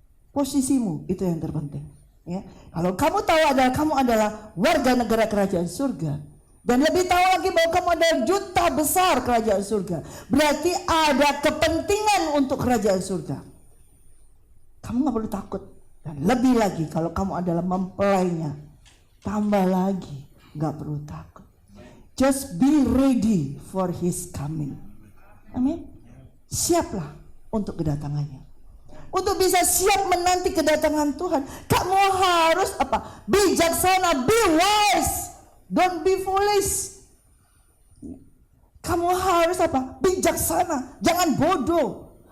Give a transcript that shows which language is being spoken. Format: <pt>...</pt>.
<id>Posisimu itu yang terpenting. Ya, kalau kamu tahu kamu adalah warga negara kerajaan surga, dan lebih tahu lagi bahwa kamu adalah duta besar kerajaan surga, berarti ada kepentingan untuk kerajaan surga. Kamu gak perlu takut. Dan lebih lagi kalau kamu adalah mempelainya, tambah lagi gak perlu takut.</id> <en>Just be ready for his coming.</en> <id>Amin. Siaplah untuk kedatangannya. Untuk bisa siap menanti kedatangan Tuhan, kamu harus apa?</id> <en>Bijaksana, be wise. Don't be foolish.</en> <id>Kamu harus apa? Bijaksana. Jangan bodoh.</id>